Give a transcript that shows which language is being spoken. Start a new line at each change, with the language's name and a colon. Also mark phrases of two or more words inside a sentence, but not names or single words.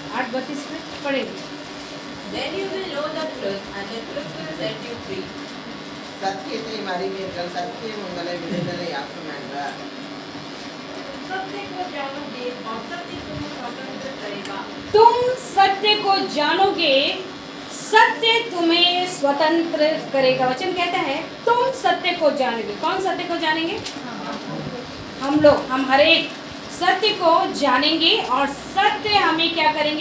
Hindi: 32 में पढ़ेंगे।
English: Then you will know the truth, and the truth will set you free.
Tamil: சத்தியத்தை அறிவீர்கள், சத்தியம் உங்களை விடுதலையாக்கும் என்றார்.
Hindi: सत्य को जानोगे और सत्य तुम्हें स्वतंत्र करेगा। तुम सत्य को जानोगे, सत्य तुम्हें स्वतंत्र करेगा। वचन कहता है तुम सत्य को जानोगे। कौन सत्य को जानेंगे? हम लोग, हम हर एक सत्य को जानेंगे और सत्य हमें क्या करेंगे?